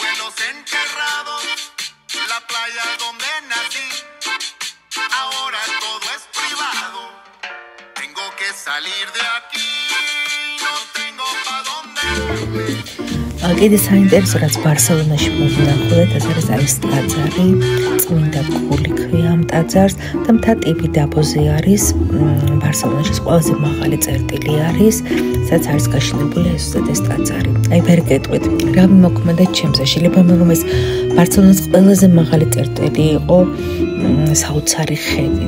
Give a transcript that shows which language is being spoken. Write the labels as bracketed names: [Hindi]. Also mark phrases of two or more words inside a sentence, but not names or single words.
[Spanish] estamos enterrados, la playa donde nací, ahora todo es privado, tengo que salir de aquí, no tengo pa' dónde irme. [Georgian] კიდე საინტერესო რაც ბარსელონაში მოვინახულეთ, ეს არის არის ტაძარი, წმინდა გული ქვია ამ ტაძარს და მთა ტიპი დაბოზე არის. ბარსელონაში ყველაზე მაღალი წერტილი არის, სადაც არის გაშენებული ეს ტაძარი. აი ვერგეტყვით, რა მოქმედა ჩემზე, შეიძლება მე რომ ეს ბარსელონის ყველაზე მაღალი წერტილი იყო საოცარი ხედით.